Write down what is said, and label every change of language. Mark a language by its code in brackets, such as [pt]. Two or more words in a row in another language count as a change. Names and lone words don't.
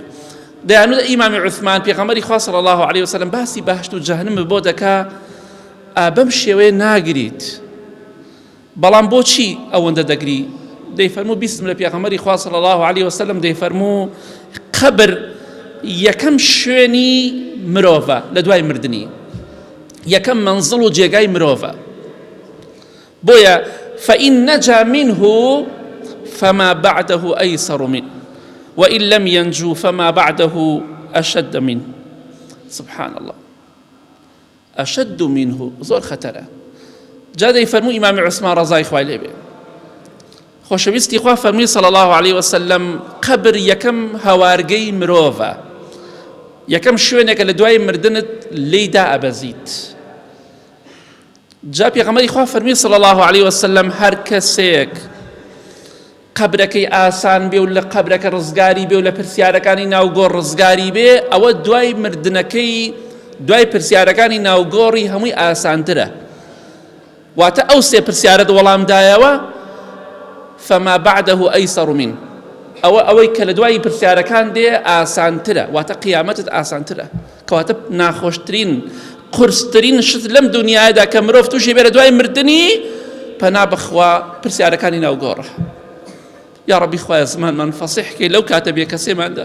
[ckb] دەیانوت ئیمامی عوسمان پێغەمبەری خوا [ar] صلی الله علیه وسلم [ckb] باسی بەهشت و جەهەنەم بۆ دەکا، بەم شێوەیە ناگریت، بەڵام بۆچی ئەوەندە دەگری؟ دەیفەرموو بیستم لە پێغەمبەری خوا [ar] صلی الله علیه وسلم [ckb] دەیفەرموو قەبر یەکەم شوێنی مرۆڤە لە دوای مردنی، یەکەم منزڵ و جێگای مرۆڤە. [ar] بۆیە فإن نجا منه فما بعده أيسر منه وإن لم ينجو فما بعده أشد منه. سبحان الله، أشد منه [ckb] زۆر خەتەرە. جا دەیفەرموو ئیمامی عوسمان ڕەزای خوای لێبێ، خۆشەویستی خوا فەرمی [ar] صلی الله عليه وسلم [ckb] قەبر یەکەم هەوارگەی مرۆڤە، یەکەم شوێنێکە لە دوای مردنت لێیدا ئەبەزیت. جا پێغەمبەری خوا فەرمی [ar] صلی الله عليه وسلم [ckb] هەر کەسێک قەبرەکەی ئاسان بێ و لە قەبرەکە ڕزگاری بێ و لە پرسیارەکانی ناوگۆڕ ڕزگاری بێ، ئەوە دوای مردنەکەی، دوای پرسیارەکانی ناوگۆڕی هەمووی ئاسانترە. واتە ئەو سێ پرسیارەت وەڵامدایەوە [ar] فما بعده أيسر منه، [ckb] ئەوەی کە لە دوای پرسیارەکان دێ ئاسانترە، واتە قیامەتت ئاسانترە. کەواتە ناخۆشترین قورسترین شت لەم دنیادا کە مرۆڤ تووشی بێرە دوای مردنی، پەنا بەخوا پرسیارەکانی ناوگۆڕە. [ar] یا ربی [ckb] خوایە زمانمان فەسیح کەی لەو کاتە بێ کەسێماندا.